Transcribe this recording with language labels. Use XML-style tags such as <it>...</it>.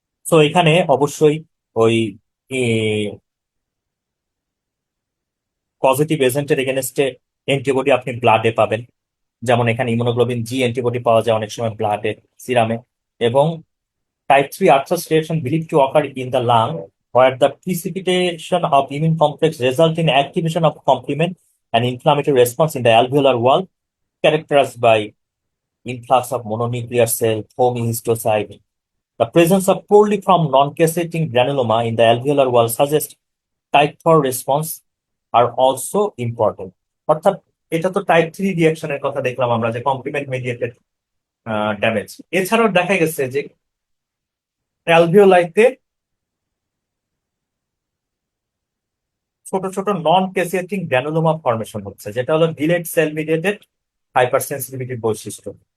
<bn>তো এখানে অবশ্যই ওই পজিটিভ এজেন্টের এগেনস্টে অ্যান্টিবডি আপনি ব্লাডে পাবেন। যেমন এখানে ইমিউনোগ্লোবিন জি অ্যান্টিবডি পাওয়া যায় অনেক সময় ব্লাডে, সিরামে।</bn> <en>এবং type 3 ulcer reaction believed to occur in the lung, where the precipitation of immune complex result in activation of complement and inflammatory response in the alveolar wall, characterized by influx of mononuclear cell, foamy histiocyte. The presence of poorly formed non-casseting granuloma in the alveolar wall suggests type 4 response are also important.</en> <bn>অর্থাৎ এটা তো type 3 রিয়াকশনের কথা দেখলাম আমরা, যে complement mediated damage. এছাড়াও দেখা গেছে যে অ্যালভিওলাইতে ছোট ছোট নন ক্যাসিয়েটিং গ্র্যানুলোমা ফর্মেশন হচ্ছে, যেটা হলো ডিলেড সেল মিডিয়েটেড হাইপার সেন্সিটিভিটির বৈশিষ্ট্য।</bn>